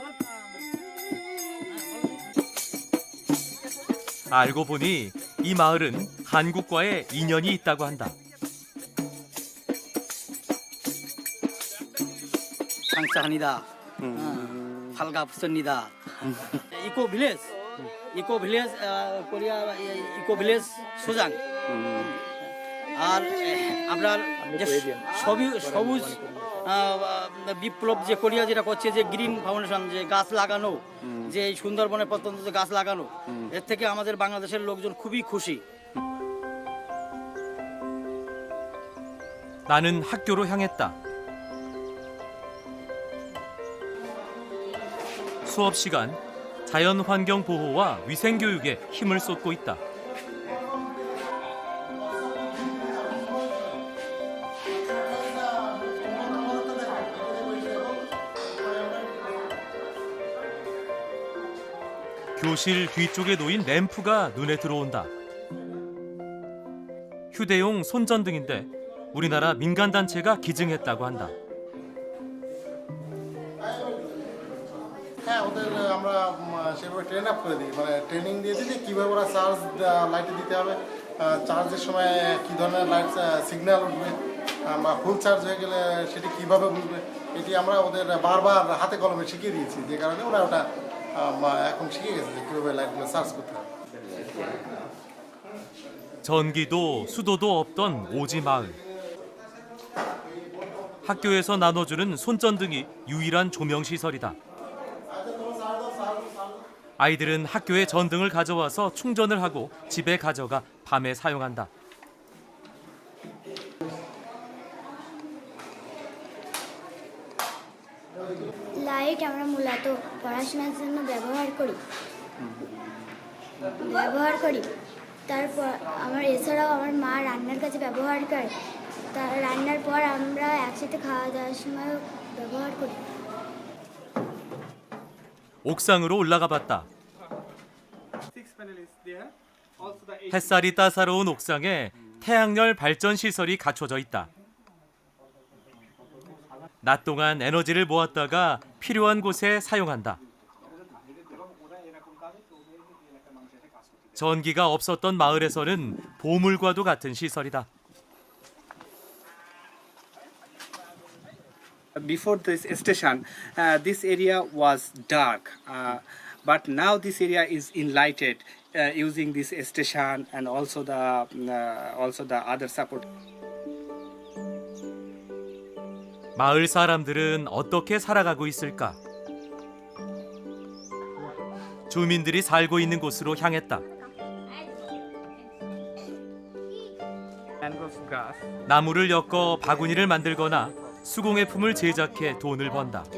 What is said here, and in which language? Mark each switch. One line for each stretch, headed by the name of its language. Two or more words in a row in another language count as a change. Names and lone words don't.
Korean: 알고 보니 이 마을은 한국과의 인연이 있다고 한다. 상사합니다. 반갑습니다.
Bangla: 이코 빌레জ কোরিয়া ইকো ভিলেজ সুজাং আর আমরা যে সবুজ বিপ্লব যে কোরিয়া যেটা করছে যে গ্রিন ফাউন্ডেশন যে গাছ লাগানো যে এই সুন্দরবনের প্রত্যন্ত যে গাছ লাগানো এর থেকে আমাদের বাংলাদেশের লোকজন খুবই খুশি.
Korean: 나는 학교로 향했다. 수업 시간, 자연 환경 보호와 위생 교육에 힘을 쏟고 있다. 교실 뒤쪽에 놓인 램프가 눈에 들어온다. 휴대용 손전등인데 우리나라 민간단체가 기증했다고 한다.
Bangla: হ্যাঁ ওদের আমরা সেভাবে
English: train up
Bangla: করে দিই মানে ট্রেনিং দিয়ে দিই যে কীভাবে ওরা চার্জ লাইটে দিতে হবে চার্জের সময় কী ধরনের
English: light signal
Bangla: উঠবে বা
English: full charge
Bangla: হয়ে গেলে সেটি কীভাবে বুঝবে এটি আমরা ওদের বারবার হাতে কলমে শিখিয়ে দিয়েছি যে কারণে ওরা ওটা এখন শিখে গেছে যে কীভাবে লাইটগুলো চার্জ করতে হবে.
Korean: 전기도 수도도 없던 오지 마을. 학교에서 나눠주는 손전등이 유일한 조명 시설이다. 아이들은 학교에 전등을 가져와서 충전을 하고 집에 가져가 밤에 사용한다.
Bangla: লাইট আমরা মূলত পড়াশোনার জন্য ব্যবহার করি তারপর এছাড়াও আমার মা রান্নার কাজে ব্যবহার করে রান্নার পর আমরা একসাথে খাওয়া দাওয়ার সময় ব্যবহার করি
Korean: 옥상으로 올라가 봤다. 햇살이 따사로운 옥상에 태양열 발전 시설이 갖춰져 있다. 낮 동안 에너지를 모았다가 필요한 곳에 사용한다. 전기가 없었던 마을에서는 보물과도 같은 시설이다.
English: Before this station, this area was dark, but now this area is enlightened using this station and also the other support.
Korean: 마을 사람들은 어떻게 살아가고 있을까? 주민들이 살고 있는 곳으로 향했다. 나무를 엮어 바구니를 만들거나 수공예품을 제작해 돈을 번다.